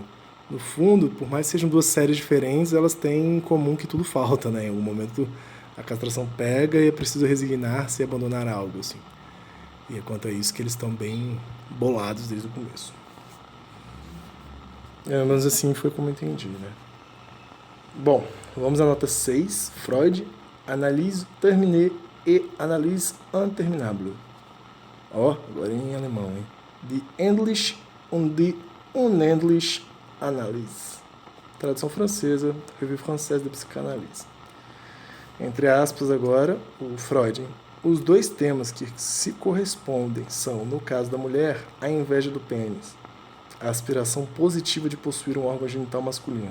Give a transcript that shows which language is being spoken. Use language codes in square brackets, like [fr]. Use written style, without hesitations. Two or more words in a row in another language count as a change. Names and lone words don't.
[pt] No fundo, por mais que sejam duas séries diferentes, elas têm em comum que tudo falta, né? Em algum momento a castração pega e é preciso resignar-se e abandonar algo, assim. E é quanto a isso que eles estão bem bolados desde o começo. Mas assim foi como eu entendi, né? Bom, vamos à nota 6. Freud, Analyse terminée et Analyse interminable. Ó, agora em alemão, hein? Die Endliche und die Unendliche Analyse. Tradução francesa, Revue Française de Psychanalyse. Entre aspas agora, o Freud. Os dois temas que se correspondem são, no caso da mulher, a inveja do pênis, a aspiração positiva de possuir um órgão genital masculino.